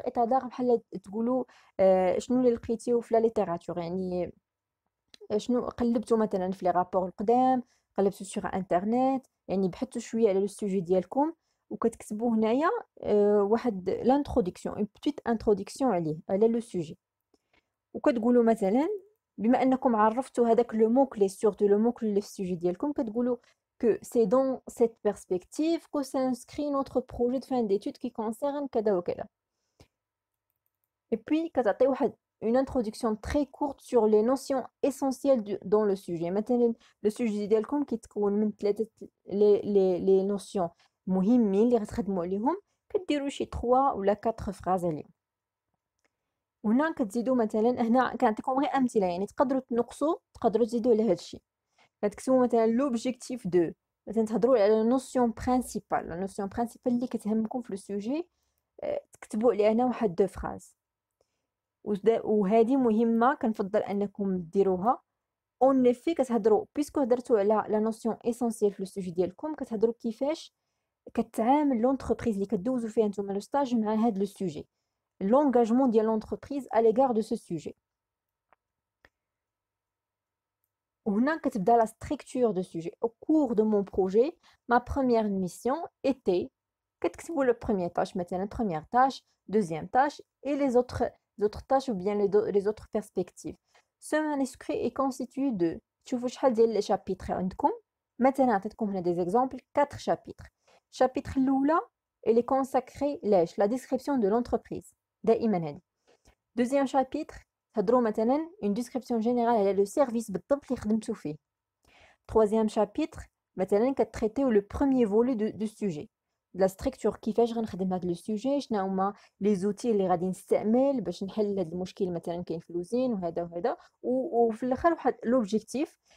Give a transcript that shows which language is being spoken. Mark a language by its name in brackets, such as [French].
[Arabic] ايتا دار بحال تقولوا شنو اللي لقيتيو في لا ليتيراتور، يعني شنو قلبتو مثلا في لي رابور القدام، قلبتو سوغ انترنت، يعني بحثتو شويه على لو سوجي ديالكم وكتكتبوا هنايا واحد لانتروداكسيون اون بتيت انتروداكسيون عليه على لو سوجي. وكتقولوا مثلا بما انكم عرفتوا هذاك لو مو كلي سورتو لو مو كلي اللي في السوجي ديالكم كتقولوا que c'est dans cette perspective que s'inscrit notre projet de fin d'études qui concerne كذا وكذا. [French] Et puis كتعطي واحد une introduction très courte sur les notions essentielles dans le sujet. [Arabic] مثلا le sujet ديالكم كيتكون من ثلاثه les notions مهمين اللي غتخدموا عليهم، كديروا شي 3 ولا 4 فراز عليهم. وهنا كتزيدوا مثلا، هنا كنعطيكم غير امثله، يعني تقدروا تنقصوا تقدروا تزيدوا على هذا الشيء. كتكتبوا مثلا لوبجيكتيف دو، مثلا تهضروا على نوسيون برينسيبال، لا نوسيون برينسيبال اللي كتهمكم في لو سوجي، تكتبوا عليها هنا واحد 2 فراز. وهذه مهمه كنفضل انكم ديروها. اون افي كتهضروا بيسكو هضرتوا على لا نوسيون اسونسيال في لو سوجي ديالكم، كتهضروا كيفاش كتعامل لونتربريز اللي كدوزوا فيها نتوما لو ستاج مع هذا لو سوجي، l'engagement de l'entreprise à l'égard de ce sujet. [French] وهنا كتبدا la structure de sujet. Au cours de mon projet, ma première mission était كتكتبوا le premier tâche مثلا première tâche, deuxième tâche et les autres tâches ou bien les autres perspectives. Ce manuscrit est constitué de تشوفوا شحال ديال les chapitres عندكم. [Arabic] مثلا عطيتكم هنا des exemples 4 chapitres. [French] Chapitre الاولى elle est consacrée لاش la description de l'entreprise دائما هذه. Deuxième chapitre تهضروا مثلا une description générale على le service بالضبط اللي خدمتو فيه. [Arabic] Troisième chapitre مثلا كتريتيو le premier volet du sujet، la structure كيفاش غنخدم هذا لو سوجي، شنو هما لي زوتي اللي غادي نستعمل باش نحل هذا المشكل مثلا كاين في الوزين وهذا وفي الاخر واحد لوبجيكتيف.